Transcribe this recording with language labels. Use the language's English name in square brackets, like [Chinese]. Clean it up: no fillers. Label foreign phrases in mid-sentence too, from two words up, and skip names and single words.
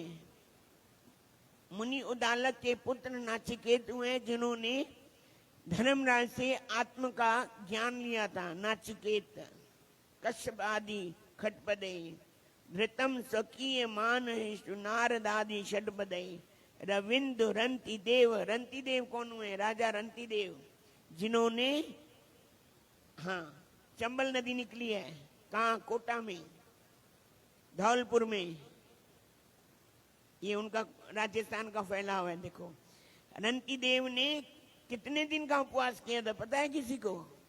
[Hindi] मुनि उदालक के पुत्र नाचिकेत हुए, जिन्होंने धर्मराज से आत्म का ज्ञान लिया था। [Sanskrit] नाचिकेत, कश्यप आदि खटपदे, धृतम स्वकीय मान नारद आदि षटपदे, रविंदु रंती देव। [Hindi] रंती देव कौन हुए? राजा रंती देव, जिन्होंने, हाँ, चंबल नदी निकली है कहाँ? कोटा में, धौलपुर में, ये उनका राजस्थान का फैलाव है। देखो, रंती देव ने कितने दिन का उपवास किया था पता है किसी को?